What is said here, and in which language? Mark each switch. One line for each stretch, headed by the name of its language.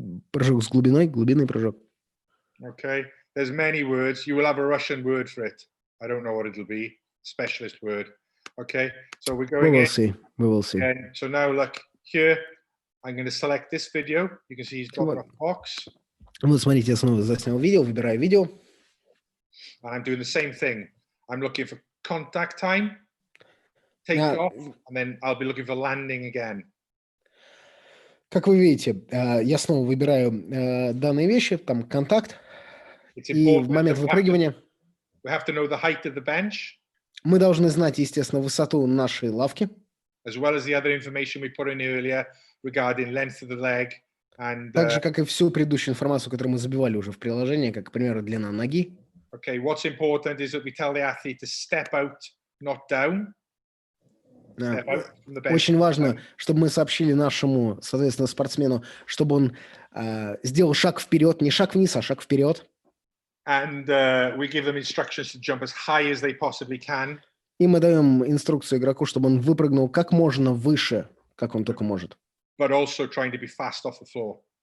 Russian: Прыжок с глубиной, глубинный прыжок.
English: Okay, there's many words. You will have a Russian word for it. I don't know what it'll be. Specialist word. Okay, so we're going We will see. And so now look here. I'm going to select this video. You can see he's got a box.
Russian: Вот смотрите, я снова заснял видео, выбираю видео.
English: And I'm doing the same thing. I'm looking for contact time, take off, and then I'll be looking for landing again.
Russian: Как вы видите, я снова выбираю данные вещи, там контакт, и в момент выпрыгивания
English: we have to know the height of the bench.
Russian: Мы должны знать, естественно, высоту нашей лавки.
English: As well as the other information we put in earlier regarding length of the leg and.
Russian: Так же, как и всю предыдущую информацию, которую мы забивали уже в приложении, как, к примеру, длина ноги.
English: Okay, what's important is that we tell the athlete to step out, not down.
Russian: Очень важно, чтобы мы сообщили нашему, соответственно, спортсмену, чтобы он сделал шаг вперед, не шаг вниз, а шаг вперед.
English: And we give them instructions to jump as high as they possibly can.
Russian: И мы даем инструкцию игроку, чтобы он выпрыгнул как можно выше, как он только может.
English: But also trying to be fast off the floor.